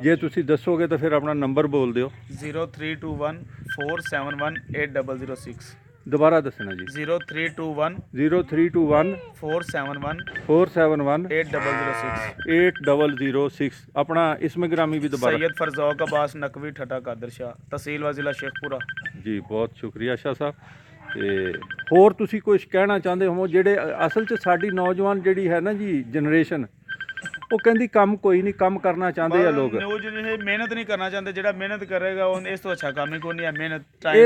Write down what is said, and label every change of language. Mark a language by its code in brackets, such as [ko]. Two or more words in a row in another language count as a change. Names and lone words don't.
[pa] ਜੇ ਤੁਸੀਂ ਦੱਸੋਗੇ ਤਾਂ ਫਿਰ ਆਪਣਾ ਨੰਬਰ ਬੋਲ ਦਿਓ। 0321 471 8006। ਦੁਬਾਰਾ ਦੱਸਣਾ ਜੀ। 0321 0321 471 471 8006। 8006। ਆਪਣਾ [ur] اسم گرامی [pa] ਵੀ ਦੁਬਾਰਾ। सैयद फरजौक अब्बास नकवी ठटा कादर शाह, [ur] تحصیل و ضلع [pa] शेखपुरा। ਜੀ ਬਹੁਤ ਸ਼ੁਕਰੀਆ ਸ਼ਾਹ ਸਾਹਿਬ। ਤੇ ਹੋਰ ਤੁਸੀਂ ਕੁਝ ਕਹਿਣਾ ਚਾਹੁੰਦੇ ਹੋ? ਜਿਹੜੇ ਅਸਲ 'ਚ ਸਾਡੀ ਨੌਜਵਾਨ ਜਿਹੜੀ ਹੈ ਨਾ ਜੀ ਜਨਰੇਸ਼ਨ, ਉਹ ਕਹਿੰਦੀ ਕੰਮ ਕੋਈ ਨਹੀਂ, ਕੰਮ ਕਰਨਾ ਚਾਹੁੰਦੇ ਆ ਲੋਕ। ਉਹ ਜਿਹੜੇ ਮਿਹਨਤ ਨਹੀਂ ਕਰਨਾ ਚਾਹੁੰਦੇ, ਜਿਹੜਾ ਮਿਹਨਤ ਕਰੇਗਾ ਉਹ ਇਸ ਤੋਂ ਅੱਛਾ ਕੰਮ ਹੀ ਕੋਈ ਨਹੀਂ ਹੈ। ਮਿਹਨਤ ਟਾਈਮ,